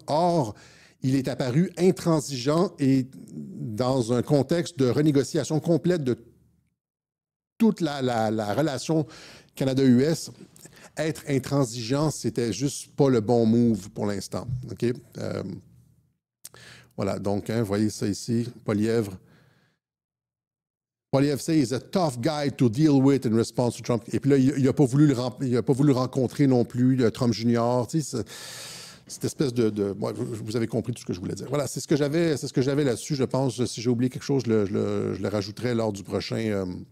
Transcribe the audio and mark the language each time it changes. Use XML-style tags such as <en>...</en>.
<fr>Or, il est apparu intransigeant et dans un contexte de renégociation complète de toute la relation Canada-US, être intransigeant, c'était juste pas le bon move pour l'instant. OK? Voilà, donc, vous voyez ça ici, Poilievre.</fr> <en>Poilievre say is a tough guy to deal with in response to Trump.</en> <fr>Et puis là, il n'a pas voulu le rencontrer non plus, Trump Junior. Tu sais, cette espèce bon, vous avez compris tout ce que je voulais dire. Voilà, c'est ce que j'avais là-dessus. Je pense, si j'ai oublié quelque chose, je le rajouterai lors du prochain.</fr>